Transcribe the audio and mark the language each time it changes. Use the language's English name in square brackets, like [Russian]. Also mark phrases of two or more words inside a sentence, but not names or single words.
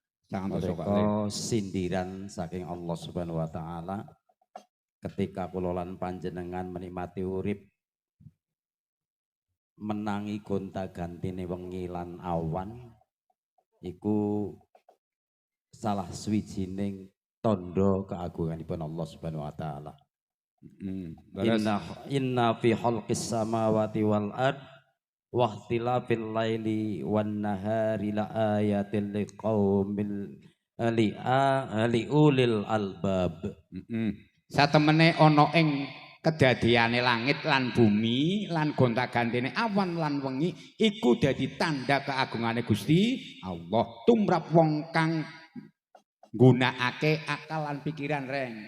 [Javanese] Sindiran saking Allah [Arabic] سبحانه وتعالى [Javanese] ketika kula lan panjenengan menikmati urip menangi gonta-gantine wengi lan awan iku salah swijining tondo keagunganipun Allah [Arabic] سبحانه وتعالى. إن في خلق السماوات والأرض واختلاف الليل والنهار لآيات لقوم لأولي الألباب. [Javanese] Satemene ana ing kedadiane langit lan bumi lan gonta-gantine awan lan wengi iku dadi tanda keagungane Gusti Allah tumrap wong kang nggunakake akal lan pikiran reng.